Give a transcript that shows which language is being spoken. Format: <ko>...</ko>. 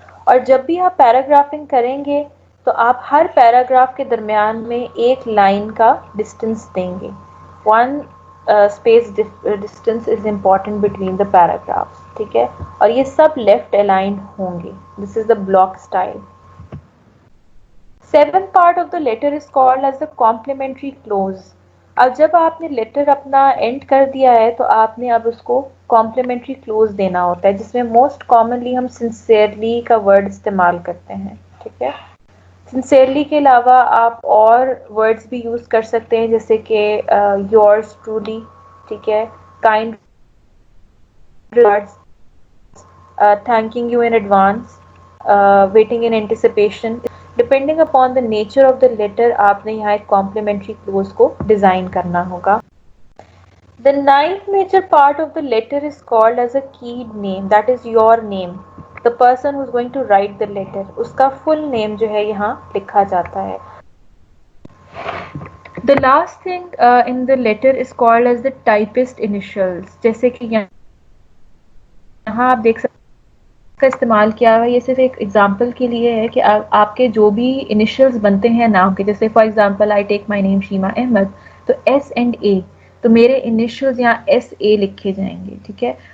<ur>اور جب بھی آپ پیراگرافنگ کریں گے تو آپ ہر پیراگراف کے درمیان میں ایک لائن کا ڈسٹینس دیں گے.</ur> <en>one space distance is important between the paragraphs,</en> <ur>ٹھیک ہے, اور یہ سب لیفٹ الائنڈ ہوں گے.</ur> <en>This is the block style. Seventh part of the letter is called as the complimentary close.</en> <ur>اب جب آپ نے لیٹر اپنا اینڈ کر دیا ہے تو آپ نے اب اس کو کمپلیمنٹری کلوز دینا ہوتا ہے, جس میں</ur> <en>most commonly</en> <ur>ہم سنسیئرلی کا ورڈ استعمال کرتے ہیں, ٹھیک ہے. سنسیئرلی کے علاوہ آپ اور ورڈز بھی یوز کر سکتے ہیں, جیسے کہ یورز ٹرولی, ٹھیک ہے, kind regards,</ur> <en>thanking you in advance, waiting in anticipation. Depending upon the nature of the letter,</en> <ur>آپ نے یہاں ایک complimentary clause کو ڈیزائن کرنا ہوگا.</ur> <en>The ninth major part of the letter is called as a keyed name, that is your name. The person who is going to write the letter,</en> <ur>اس کا full name جو ہے یہاں لکھا جاتا ہے.</ur> <en>The last thing in the letter is called as the typist initials.</en> <ur>جیسے کہ یہاں آپ دیکھ سکتے کا استعمال کیا ہے, یہ صرف ایک ایگزامپل کے لیے ہے کہ آپ کے جو بھی انیشلز بنتے ہیں نام کے, جیسے</ur> <en>for example I take my name</en> <ur>شیما احمد, تو ایس اینڈ اے, تو میرے انیشلز یہاں ایس اے لکھے جائیں گے, ٹھیک ہے.</ur>